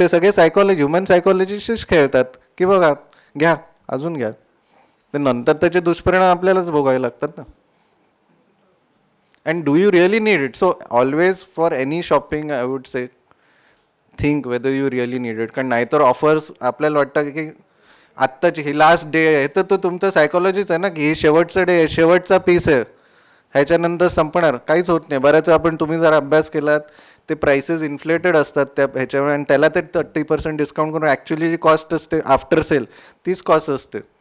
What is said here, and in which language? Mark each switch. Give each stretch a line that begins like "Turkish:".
Marathi: हे सगळे ह्युमन सायकॉलॉजीशीच खेळतात की बघा, घ्या, अजून घ्या, तर नंतर त्याचे दुष्परिणाम आपल्यालाच भोगावे लागतात ना.
English: And do you really need it? So always for any shopping I would say think whether you really need it.
Marathi: कारण नाहीतर ऑफर्स आपल्याला वाटतं की आत्ताची ही लास्ट डे आहे, तर तो तुमचं सायकॉलॉजीच आहे ना की ही शेवटचं डे आहे, शेवटचा पीस आहे, ह्याच्यानंतर संपणार, काहीच होत नाही. बऱ्याच आपण तुम्ही जर अभ्यास केलात, ते प्राइसेस इन्फ्लेटेड असतात त्या ह्याच्यामुळे, आणि त्याला ते 30% डिस्काउंट करून ॲक्च्युली जी कॉस्ट असते आफ्टर सेल तीच कॉस्ट असते.